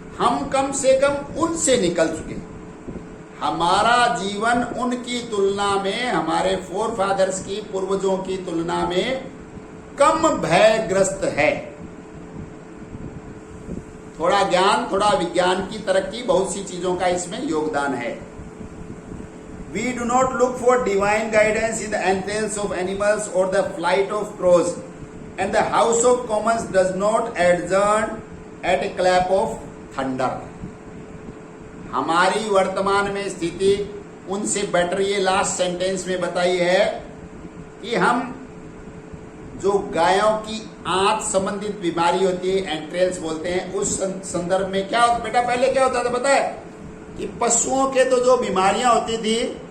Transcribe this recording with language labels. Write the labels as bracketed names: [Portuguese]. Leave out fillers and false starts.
[Hindi] हम कम से कम उनसे निकल चुके। हमारा जीवन उनकी तुलना में, हमारे फोर फादर्स की, पूर्वजों की तुलना में कम भयग्रस्त है। थोड़ा ज्ञान, थोड़ा विज्ञान की तरक्की, बहुत सी चीजों का इसमें योगदान है। [English] We do not look for divine guidance in the entrails of animals or the flight of crows, and the House of Commons does not adjourn at a clap of thunder. [Hindi] हमारी वर्तमान में स्थिति उनसे बेटर ये [English] last sentence [Hindi] में बताई है कि हम जो गायों की आंत संबंधित बीमारी होती है, एंट्रेल्स बोलते हैं, उस संदर्भ में क्या होता बेटा, पहले क्या होता था पता है कि पशुओं के तो जो बीमारियां होती थी